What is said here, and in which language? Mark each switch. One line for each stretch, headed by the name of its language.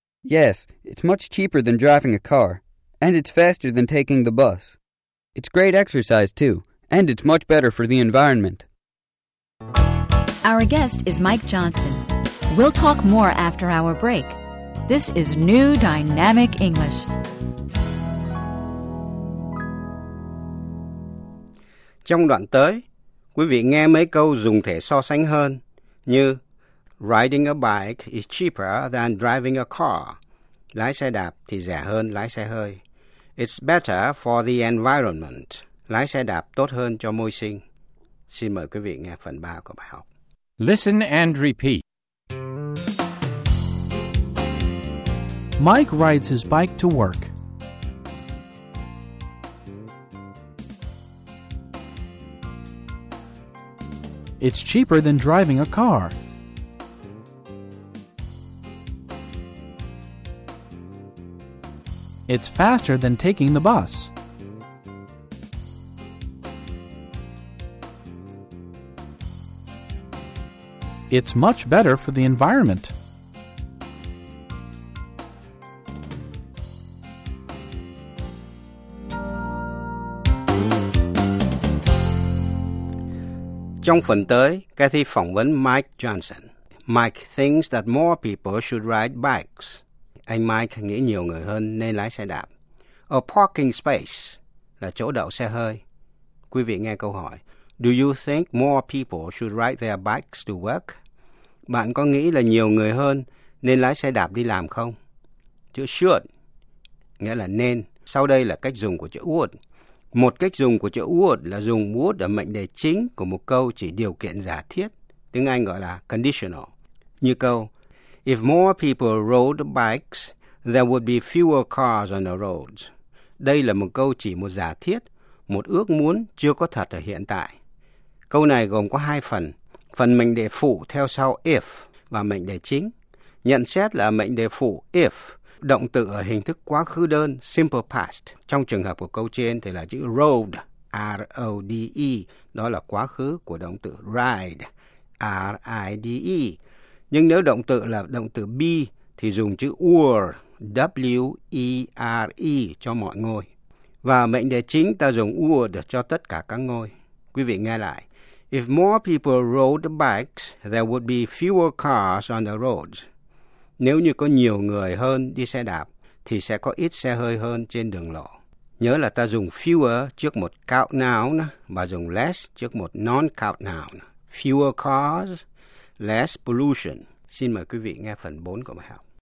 English: Yes, it's much cheaper than driving a car, and it's faster than taking the bus. It's great exercise, too, and it's much better for the environment. Our guest is Mike Johnson. We'll talk more after our break. This is New Dynamic English.
Vietnamese: Trong đoạn tới, quý vị nghe mấy câu dùng thể so sánh hơn như
English: Riding a bike is cheaper than driving a car.
Vietnamese: Lái xe đạp thì rẻ hơn lái xe hơi.
English: It's better for the environment.
Vietnamese: Lái xe đạp tốt hơn cho môi sinh. Xin mời quý vị nghe phần 3 của bài học.
English: Listen and repeat. Mike rides his bike to work. It's cheaper than driving a car. It's faster than taking the bus. It's much better for the environment.
Vietnamese: Trong phần tới, Kathy phỏng vấn Mike Johnson.
English: Mike thinks that more people should ride bikes.
Vietnamese: Anh Mike nghĩ nhiều người hơn nên lái xe đạp. A parking space là chỗ đậu xe hơi. Quý vị nghe câu hỏi.
English: Do you think more people should ride their bikes to work?
Vietnamese: Bạn có nghĩ là nhiều người hơn nên lái xe đạp đi làm không? Chữ should nghĩa là nên. Sau đây là cách dùng của chữ would. Một cách dùng của chữ would là dùng would ở mệnh đề chính của một câu chỉ điều kiện giả thiết, tiếng Anh gọi là conditional. Như câu,
English: if more people rode bikes, there would be fewer cars on the roads.
Vietnamese: Đây là một câu chỉ một giả thiết, một ước muốn chưa có thật ở hiện tại. Câu này gồm có hai phần, phần mệnh đề phụ theo sau if và mệnh đề chính. Nhận xét là mệnh đề phụ if, động từ ở hình thức quá khứ đơn, simple past. Trong trường hợp của câu trên thì là chữ rode, R-O-D-E, đó là quá khứ của động từ ride, R-I-D-E. Nhưng nếu động từ là động từ be thì dùng chữ were, W-E-R-E cho mọi ngôi. Và mệnh đề chính ta dùng would cho tất cả các ngôi. Quý vị nghe lại.
English: If more people rode bikes, there would be fewer cars on the roads.
Vietnamese: Nếu như có nhiều người hơn đi xe đạp, thì sẽ có ít xe hơi hơn trên đường lộ. Nhớ là ta dùng fewer trước một count noun và dùng less trước một non-count noun.
English: Fewer cars, less pollution.
Vietnamese: Xin mời quý vị nghe phần 4 của bài học.